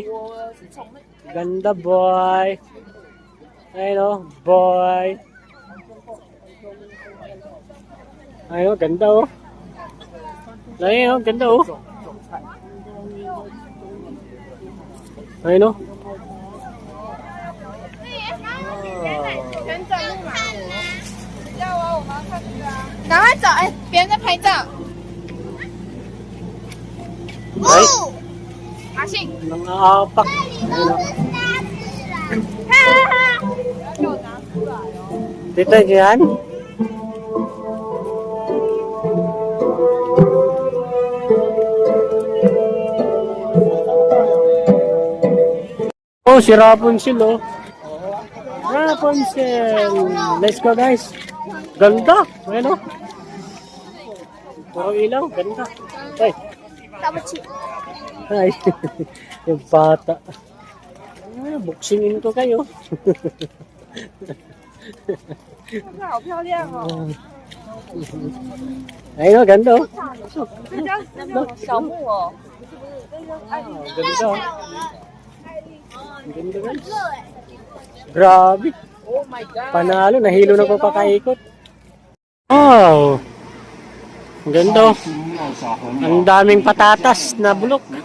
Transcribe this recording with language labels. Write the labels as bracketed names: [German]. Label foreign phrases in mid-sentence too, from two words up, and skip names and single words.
[Filipino] Ganda, boy. Ayun, oh. Boy. Ayun, oh. Ganda, oh. Ayun, oh. Ganda, oh. Ayun, oh. [Chinese] 赶快走！哎，别人在拍照。 [Filipino] Ay, [Chinese] 阿信， [Filipino] nangapak. Ayun, oh. [Chinese] 给我拿出来哦。 [Filipino] Dito yan. Oh, si Rapunzel, oh. Rapunzel. [English] Let's go, guys. [Filipino] Ganda. Ayun, oh. Puro ilaw. Ganda. Ay. [Chinese] 对不起， [Filipino] Ay. Yung bata. Buksingin ko kayo. [Chinese] 好漂亮哦！ [Filipino] Ayun, oh. Ganda, oh. [Chinese] 那叫小木偶。 [Filipino] Ganda, oh. Ganda, guys. Grabe. [English] Oh my God! [Filipino] Panalo, nahilo na po pakaikot. Wow! Ang ganda. Ang daming patatas na bulok.